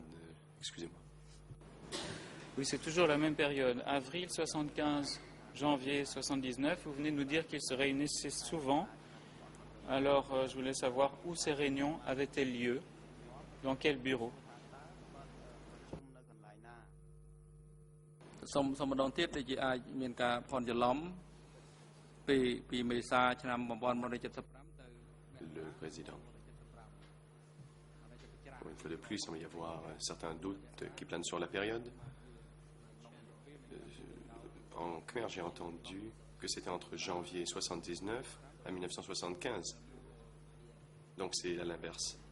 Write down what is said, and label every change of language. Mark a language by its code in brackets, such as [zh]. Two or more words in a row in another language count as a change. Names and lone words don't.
[fr] Excusez-moi. Oui, c'est toujours la même période. Avril 75, janvier 79. Vous venez de nous dire qu'ils se réunissaient souvent. Alors, je voulais savoir où ces réunions avaient-elles lieu, dans quel bureau? [km] សូមម្ដងទៀតដែលអាចមានការភ័ន្តច្រឡំពីមេសាឆ្នាំ 1975 ទៅ [fr] Le président. Bon, une fois de plus, il semble y avoir certains doutes qui planent sur la période. En Khmer, j'ai entendu que c'était entre janvier 79 à 1975. Donc c'est à l'inverse.